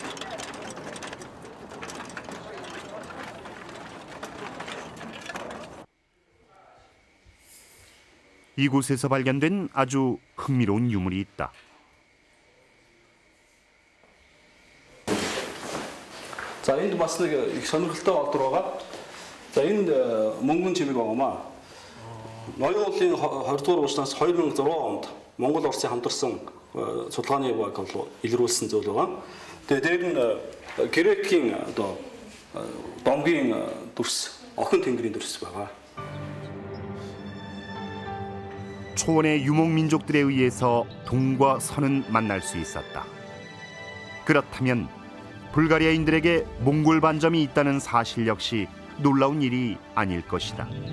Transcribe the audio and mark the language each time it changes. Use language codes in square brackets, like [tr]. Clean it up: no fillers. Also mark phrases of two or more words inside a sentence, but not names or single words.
[ko] 이곳에서 발견된 아주 흥미로운 유물이 있다. 자, [mn] энд бас нэг их сонирхолтой олдор байгаа. За, энд мөнгөн чимэг байгаамаа. Ноён уулын 20 дугаар улсаас 2006 онд Монгол Орсын хамтарсан судалгааны баг бол илрүүлсэн зүйл байгаа. Тэгээд дээр нь Грекийн одоо домгийн дүрс, охин тэнгэрийн дүрс байгаа. [ko] 초원의 유목민족들에 의해서 동과 서는 만날 수 있었다. 그렇다면 불가리아인들에게 몽골 반점이 있다는 사실 역시 놀라운 일이 아닐 것이다.